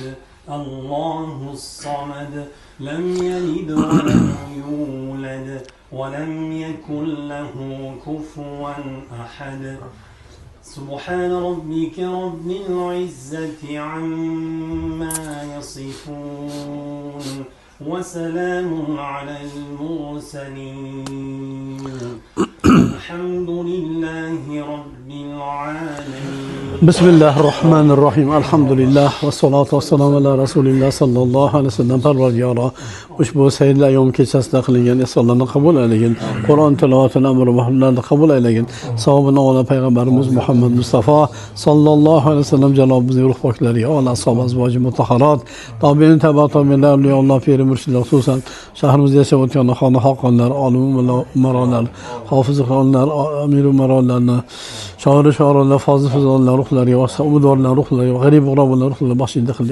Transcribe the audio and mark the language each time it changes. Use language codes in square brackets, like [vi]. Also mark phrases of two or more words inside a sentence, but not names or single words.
[ar] الله الصمد لم يلد ولم يولد ولم يكن له كفوا أحد سبحان ربك رب العزة عما يصفون وسلام على المرسلين الحمد لله رب العالمين بسم الله الرحمن الرحيم الحمد لله والصلاة والسلام على رسول الله صلى الله عليه وسلم. [uz] Parvardigoro, ushbu sayil ayyom kechasida qilingan ihsonlarni qabul aylagin. Qur'on tilovatini amr va nahyilarni qabul aylagin. Savobini ola payg'ambarimiz Muhammad Mustafa [ar] صلى الله عليه وسلم [uz] janobimizning ruh poklariga, ola ashabi azvoji mutahharat, tobiin tabi'inlar, avliyolar, piri murshidlar, xususan shahrimizda yashab o'tgan xona xoqonlar, olim umarolar, hofiz xonlar, amir umarolarni, shoirlar, fozil fizonlar ruhlariga va umidvorlar ruhlariga, g'arib g'uroblar ruhlariga baxshida qildi.